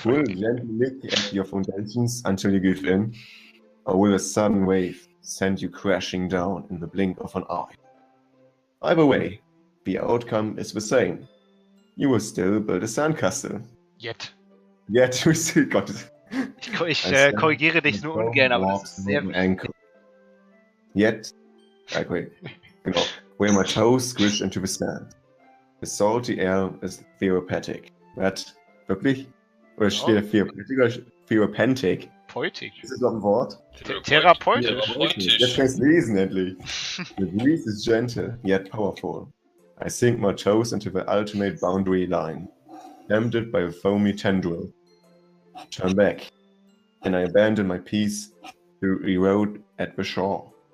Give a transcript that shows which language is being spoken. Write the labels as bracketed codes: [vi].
[en] Will fuck? it gently lick at your foundations until you give in? Or will a sudden wave send you crashing down in the blink of an eye? Either way, the outcome is the same. You will still build a sandcastle. Yet. Yet we still got it. [de] Ich korrigiere dich nur ungern, aber das ist sehr wichtig. [en] ankle. Yet, wait, genau. Where my toes squish into the sand. The salty air is therapeutic. [de] What? Wirklich? Oder steht da therapeutic oder therapeutic? Poetik. Ist das noch ein Wort? Therapeutisch. Therapeutisch. Jetzt kann ich es lesen endlich. [en] The breeze is gentle, yet powerful. I sink my toes into the ultimate boundary line, tempted by a foamy tendril. Turn back, and I abandon my peace to erode at the shore.